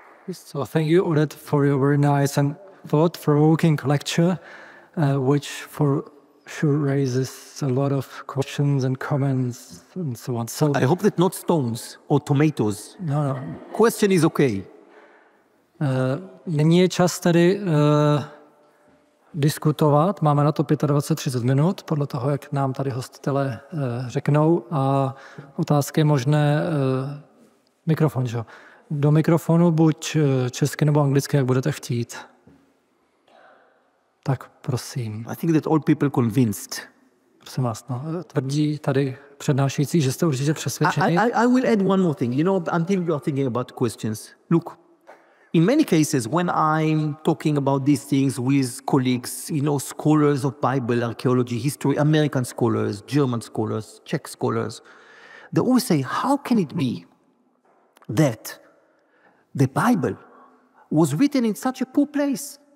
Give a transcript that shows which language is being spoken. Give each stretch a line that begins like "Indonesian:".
English: So thank you, Oded, for your very nice and thought-provoking lecture, which for sure raises a lot of questions and comments and so on. So I hope that not stones or tomatoes. No. Question is okay.
Czech: Nyní je čas tedy diskutovat. Máme na to 25-30 minut, podle toho, jak nám tady hostitelé řeknou. A otázky je možné mikrofon, že? Do mikrofonu buď česky nebo anglicky, jak budete chtít. Tak prosím.
English: I think that all people convinced.
Czech: Prosím vás, tvrdí tady přednášející, že jste určitě přesvědčeni.
English: I will add one more thing, until you are thinking about questions. Look, in many cases, when I'm talking about these things with colleagues, scholars of Bible, archaeology, history, American scholars, German scholars, Czech scholars, they always say, how can it be that the Bible was written in such a poor place?